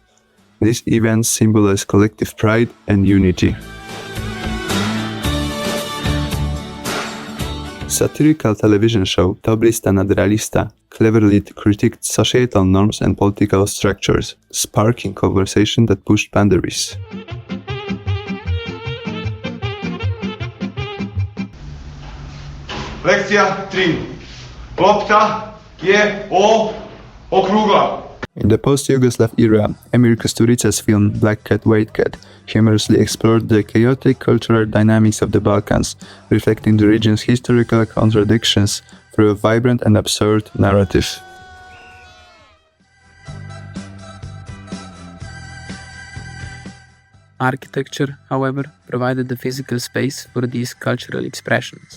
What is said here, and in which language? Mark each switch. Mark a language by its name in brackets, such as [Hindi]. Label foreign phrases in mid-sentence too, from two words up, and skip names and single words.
[English] These events symbolize collective pride and unity. Satirical television show Tablista Nadrealista cleverly critiqued societal norms and political structures, sparking conversation that pushed boundaries. [Croatian] Lekcija 3. Lopta je okrugla. [English] In the post-Yugoslav era, Emir Kusturica's film Black Cat, White Cat humorously explored the chaotic cultural dynamics of the Balkans, reflecting the region's historical contradictions through a vibrant and absurd narrative. Architecture, however, provided the physical space for these cultural expressions.